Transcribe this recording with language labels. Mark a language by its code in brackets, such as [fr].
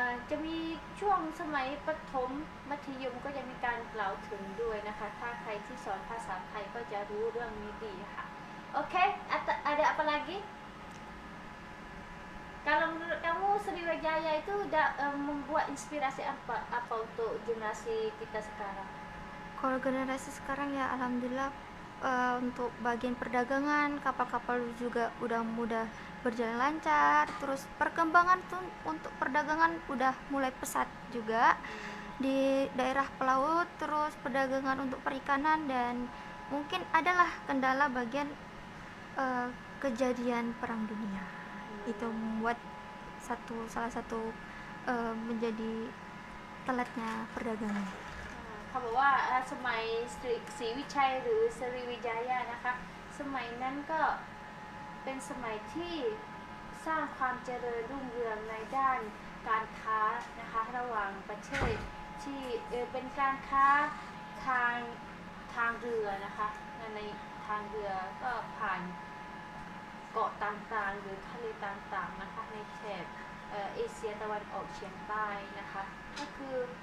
[th] จะมีช่วงสมัยประถมมัธยมก็จะมีการกล่าวถึงด้วยนะคะถ้าใครที่สอนภาษาไทยก็จะรู้เรื่องนี้ดีค่ะโอเค [id] ada apa lagi kalau menurut kamu Sriwijaya itu membuat inspirasi apa untuk generasi kita sekarang? Kalau generasi sekarang ya alhamdulillah untuk bagian perdagangan kapal-kapal juga udah mudah berjalan lancar, terus perkembangan tuh untuk perdagangan udah mulai pesat juga di daerah pelaut, terus perdagangan untuk perikanan, dan mungkin adalah kendala bagian kejadian perang dunia itu membuat salah satu menjadi telatnya perdagangan. [th] เขาบอกว่าสมัยศรีวิชัยหรือศรีวิจัยนะคะสมัยนั้นก็เป็นสมัยที่สร้างความเจริญรุ่งเรืองในด้านการค้านะคะระหว่างประเทศที่เป็นการค้าทางเรือนะคะในทางเรือก็ผ่านเกาะต่างๆหรือทะเลต่างๆนะคะในแถบเอเชียตะวันออกเฉียงใต้นะคะก็คือ